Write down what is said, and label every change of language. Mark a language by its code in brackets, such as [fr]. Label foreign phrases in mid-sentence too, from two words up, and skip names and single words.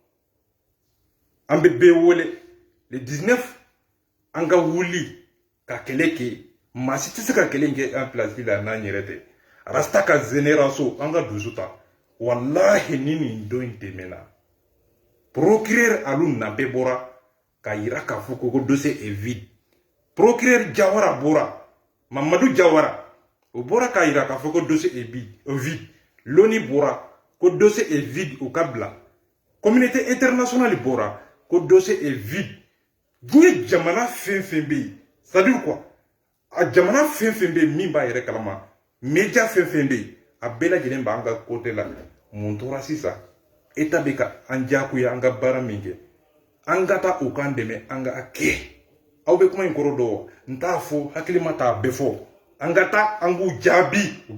[bm] an bɛ bɛɛ wele le 19 an ka wuli ka kɛlɛ kɛ maa si tɛ se ka kɛlɛ kɛ an place la n'an yɛrɛ tɛ rasta ka génération an ka dusu ta wallahi ni nin don in tɛmɛna procureur alu na bɛɛ bɔra ka yira k'a fɔ ko [fr] dossier est vide [bm] procureur Jawara bɔra Mamadou Jawara o bɔra k'a yira k'a fɔ ko [fr] dossier est vide [bm] l'ONU bɔra ko [fr] dossier est vide [bm] o ka bila [fr] communauté internationale [bm] bɔra ko [fr] dossier est vide [bm] diɲɛ jamana fɛn fɛn bɛ yen [fr] c'est à dire quoi [bm] a jamana fɛn fɛn bɛ yen min b'a yɛrɛ kalama média fɛn fɛn bɛ yen a bɛɛ lajɛlen b'an ka côté la mun tora sisan état bɛ ka an diyagoya an ka baara min kɛ an ka taa u k'an dɛmɛ an ka kɛ aw bɛ kuma in kɔrɔ dɔn n t'a fɔ hakili ma t'a bɛɛ fɔ an ka taa an k'u jaabi u